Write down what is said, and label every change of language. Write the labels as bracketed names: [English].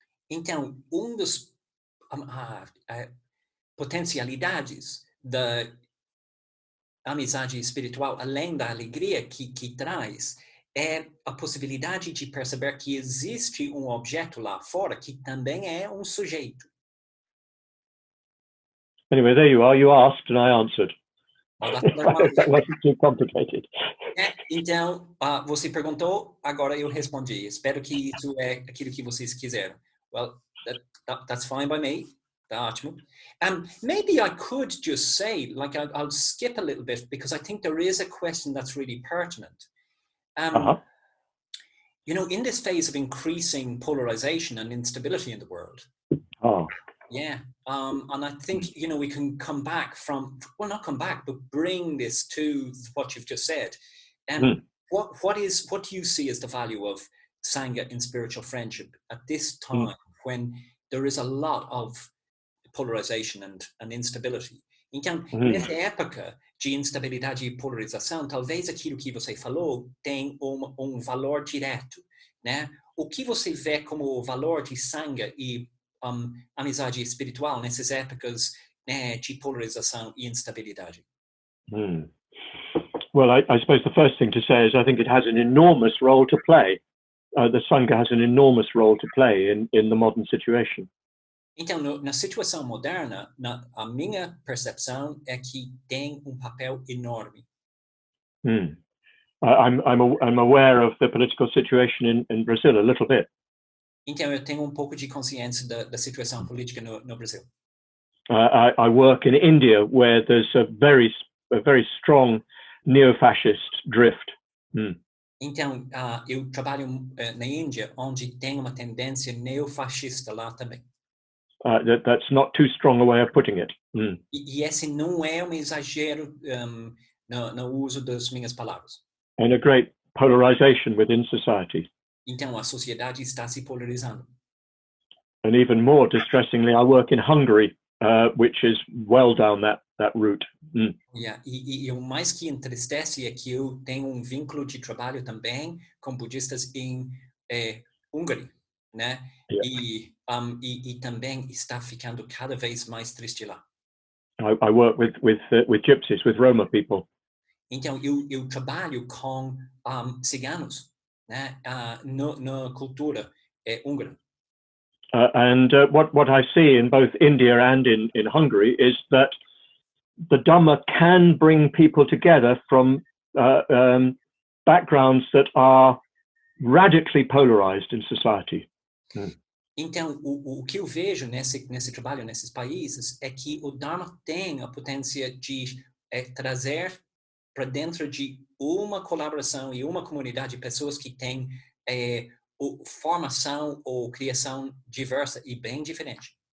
[Portuguese] Então, dos potencialidades da amizade espiritual, além da alegria que traz, é a possibilidade de perceber que existe objeto lá fora que também é sujeito. [English] Anyway, there you are. You asked and I answered. That wasn't too complicated. [Portuguese] Então, você perguntou, agora eu respondi. Espero que isso é aquilo que vocês quiseram. [English] Well, that's fine by me. [Portuguese] Tá ótimo. [English] Maybe I could just say, like, I'll skip a little bit because I think there is a question that's really pertinent. You know, in this phase of increasing polarization and instability in the world. Yeah. And I think, you know, we can come back not come back, but bring this to what you've just said. What do you see as the value of Sangha in spiritual friendship at this time when there is a lot of polarization and instability? [Portuguese] Então, nessa época de instabilidade e polarização, talvez aquilo que você falou tem um valor direto, né? O que você vê como valor de sangha e amizade espiritual nessas épocas, né, de polarização e instabilidade? [English] Well, I suppose the first thing to say is I think it has an enormous role to play. The Sangha has an enormous role to play in the modern situation. [Portuguese] Então, na situação moderna, a minha percepção é que tem papel enorme. [English] I'm aware of the political situation in Brazil a little bit. [Portuguese] Então, eu tenho pouco de consciência da situação política no Brasil. [English] I work in India, where there's a very strong neo-fascist drift. [Portuguese] Então, eu trabalho na Índia, onde tem uma tendência neofascista lá também. [English] That's not too strong a way of putting it. [Portuguese] E esse não é exagero no uso das minhas palavras. [English] And a great polarization within society. [Portuguese] Então, a sociedade está se polarizando. [English] And even more distressingly, I work in Hungary, which is well down that route. Yeah. [Portuguese] E o mais que entristece é que eu tenho vínculo de trabalho também com budistas em Hungria, né? Yeah. E também está ficando cada vez mais triste lá. [English] I work with gypsies, with Roma people. [Portuguese] Então, eu trabalho com ciganos, né? Na cultura húngara. [English] And what I see in both India and in Hungary is that the Dhamma can bring people together from backgrounds that are radically polarized in society. [Portuguese] Então, o que eu vejo nesse trabalho, nesses países, é que o Dharma tem a potência de trazer para dentro de uma colaboração e uma comunidade pessoas que têm formação ou criação diversa e bem diferente.